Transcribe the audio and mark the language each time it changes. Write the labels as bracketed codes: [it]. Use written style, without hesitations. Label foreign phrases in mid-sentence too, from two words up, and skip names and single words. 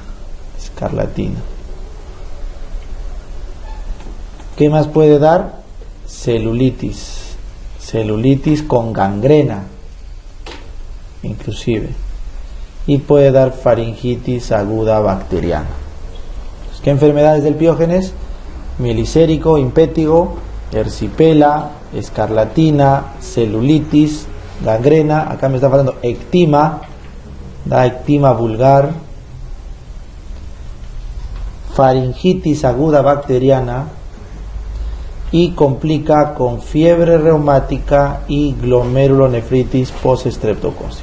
[es] Escarlatina. ¿Qué más puede dar? Celulitis. Celulitis con gangrena, inclusive. Y puede dar faringitis aguda bacteriana. ¿Qué enfermedades del Piógenes? Mielicérico, impétigo, ersipela, escarlatina, celulitis, gangrena. Acá me está faltando ectima, da ectima vulgar, faringitis aguda bacteriana, y complica con fiebre reumática y glomerulonefritis postestreptocócica.